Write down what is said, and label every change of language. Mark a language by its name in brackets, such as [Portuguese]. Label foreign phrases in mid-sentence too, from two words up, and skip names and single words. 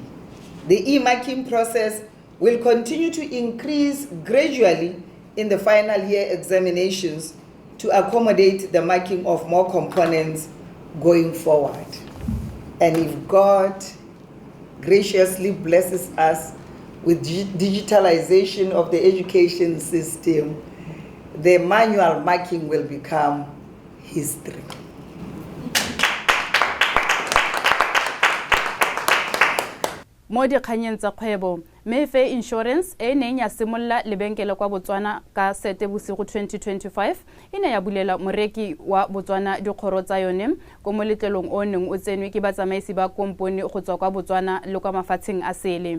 [English] The e-marking process will continue to increase gradually in the final year examinations to accommodate the marking of more components going forward. And if God graciously blesses us with digitalization of the education system, the manual marking will become history. [Tswana] Mo dikganyeng tsa kgwebo, Mayfair Insurance e neng ya simolla lebenkele kwa Botswana ka Seetebosigo 2025 e ne ya bulela moreki wa Botswana dikgoro tsa yone ko moletlelong o neng o tsenwe ke batsamaisi ba komponi go tswa kwa Botswana le kwa mafatsheng a sele.